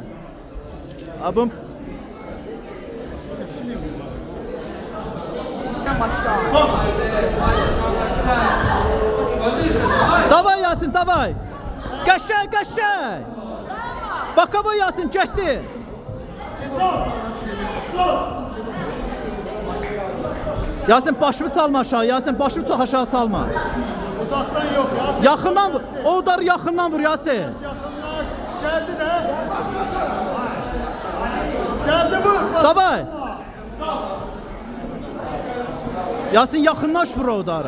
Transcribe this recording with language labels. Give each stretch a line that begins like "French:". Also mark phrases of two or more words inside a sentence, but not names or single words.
Turkish: Abim. Davay Yasin, davay.
Azerbaijani: Qəşəng, qəşəng. Bakavoy Yasin getdi. Yasin başını salma aşağı. Yasin başını çok aşağı salma.
Turkish: Uzaktan yok Yasin. Yakından vur. O darı yakından vur Yasin. Yakınlaş. Geldi de. Geldi vur. Davay. Yasin yakınlaş vur o darı.